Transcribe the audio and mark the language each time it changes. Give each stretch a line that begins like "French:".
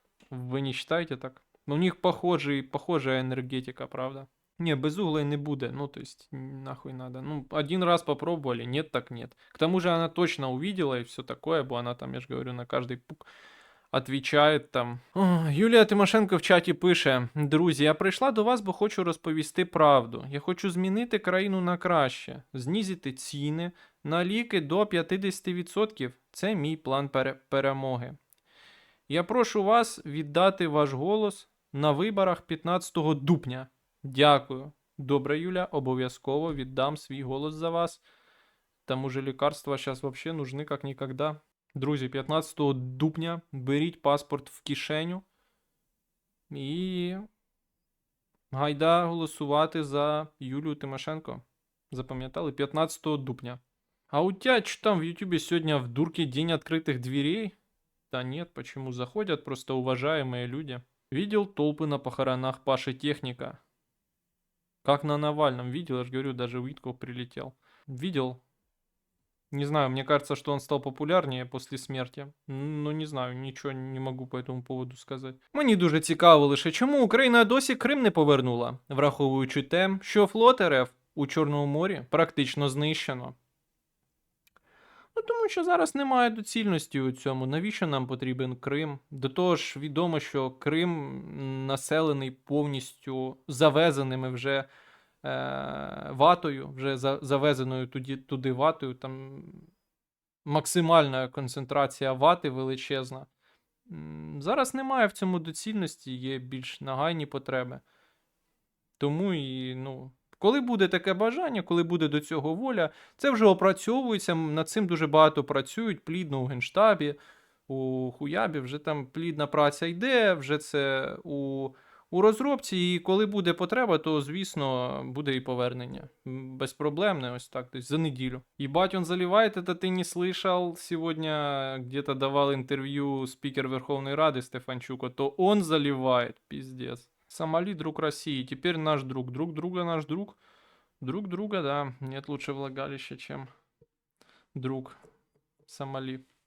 Ukrainian: Ви
Russian: не считаете так? Ну, у них похожая энергетика, правда? Не, без угла и
Ukrainian: не буде.
Russian: Ну, то есть, нахуй надо. Ну, один раз попробовали, нет так нет. К тому же она точно увидела и все такое,
Ukrainian: бо
Russian: она там, я же говорю, на каждый пук отвечает там.
Ukrainian: О, Юлія Тимошенко в чаті пише: Друзі, я прийшла до вас, бо хочу розповісти правду. Я хочу змінити країну на краще, знизити ціни на ліки до 50%. Це мій план перемоги. Я прошу вас віддати ваш голос на виборах 15 дупня. Дякую. Добре, Юля, обов'язково віддам свій голос за вас.
Russian: Тому же
Ukrainian: лікарства зараз
Russian: вообще нужны
Ukrainian: як ніколи. Друзі, 15 дупня беріть паспорт в кишеню і гайда голосувати за Юлію Тимошенко. Запам'ятали? 15 дупня.
Russian: А у тебя что там в Ютубе сегодня в дурке день открытых дверей? Да нет, почему заходят просто уважаемые люди. Видел толпы на похоронах Паши Техника? Как на Навальном видел, я же говорю, даже Уитков прилетел. Видел. Не знаю, мне кажется, что он стал популярнее после смерти.
Ukrainian: Ну, не знаю, нічого не можу
Russian: по этому поводу
Ukrainian: сказати. Мені дуже цікаво лише, чому Україна досі Крим не повернула, враховуючи те, що флот РФ у Чорному морі практично знищено. Ну, тому що зараз немає доцільності у цьому. Навіщо нам потрібен Крим? До того ж, відомо, що Крим населений повністю завезеними вже ватою, вже завезеною туди ватою. Там максимальна концентрація вати величезна. Зараз немає в цьому доцільності, є більш нагальні потреби. Тому і, ну, коли буде таке бажання, коли буде до цього воля, це вже опрацьовується, над цим дуже багато працюють, плідно у Генштабі, у Хуябі, вже там плідна праця йде, вже це у розробці, і коли буде потреба, то, звісно, буде і повернення. Безпроблемне, ось так,
Russian: то есть
Ukrainian: за неділю.
Russian: Ебать, он заливает, это ты не слышал? Сегодня где-то давал интервью спикер Верховной Рады Стефанчук, то он заливает, пиздец. Сомали друг России, теперь наш друг. Друг друга наш друг. Друг друга, да. Нет лучше влагалища, чем друг Сомали.